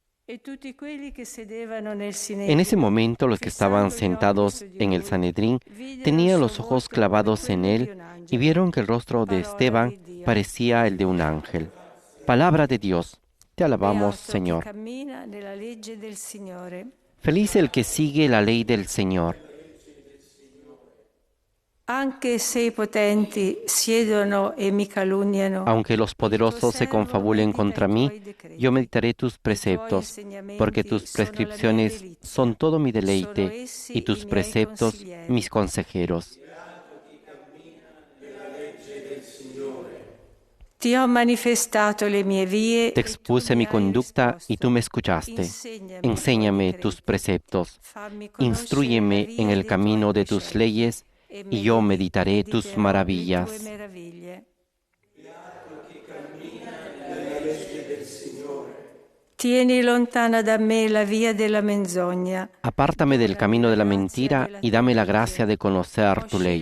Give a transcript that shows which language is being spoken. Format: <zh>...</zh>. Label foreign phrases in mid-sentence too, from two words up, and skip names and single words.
<es>En ese momento los que estaban sentados en el Sanedrín tenían los ojos clavados en él y vieron que el rostro de Esteban parecía el de un ángel. Palabra de Dios. Te alabamos, Señor. Feliz el que sigue la ley del Señor.</es> <it>Anche se i potenti siedono e mi calunniano,</it> <es>Aunque los poderosos se confabulen contra mí, yo meditaré tus preceptos, porque tus prescripciones son todo mi deleite y tus preceptos mis consejeros.</es> <it>Ti ho manifestato le mie vie.</it> <es>Te expuse mi conducta y tú me escuchaste. Enséñame tus preceptos. Instrúyeme en el camino de tus leyes y yo meditaré tus maravillas.</es> <it>Tieni lontana da me la via della menzogna.</it> <es>Apártame del camino de la mentira y dame la gracia de conocer tu ley.</es>